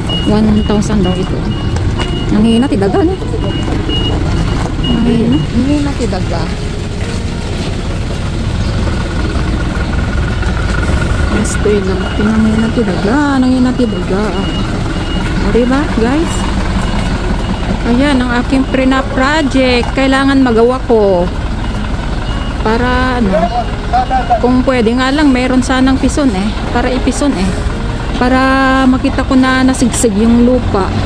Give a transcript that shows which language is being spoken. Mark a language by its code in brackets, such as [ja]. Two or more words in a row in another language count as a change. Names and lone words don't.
[tl] 1,000 daw ito. [ilo] Nanghina ti daga, no? Nanghina ti daga. [tl] Estoy lang. [ilo] Nanghina ti daga. Nanghina ti daga. [tl] O, diba, guys? Ayan, ang aking pre-na project. Kailangan magawa ko. Para, ano, kung pwede nga lang, meron sanang pison eh. Para ipison eh. Para makita ko na nasigsig yung lupa.